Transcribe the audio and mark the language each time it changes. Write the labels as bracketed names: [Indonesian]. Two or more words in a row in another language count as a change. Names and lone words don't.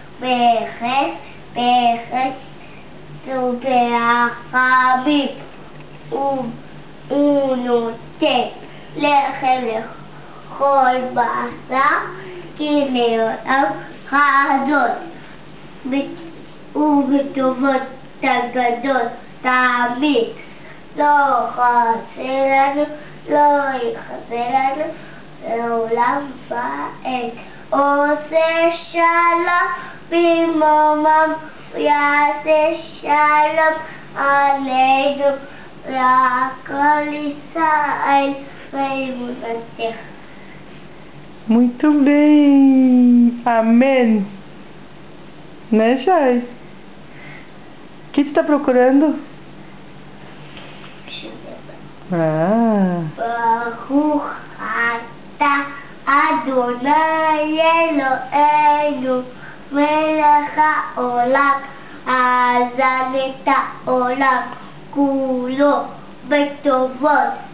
[Hebrew] בחסד וברחמים הוא נותן לחם לכל בשר כי לעולם חסד ובטובות הגדול תמיד לא חסר לנו, לא יחסר לנו לעולם ועד. עושה שלום במרומם ויעשה שלום עלינו לכל ישראל ואמונתך. [Portuguese] Muito bem. Amém. Né, Chay? O que você tá procurando? [Hebrew] ברוך אתה ה׳ אלהינו מלך העולם הזן את העולם כולו בטובות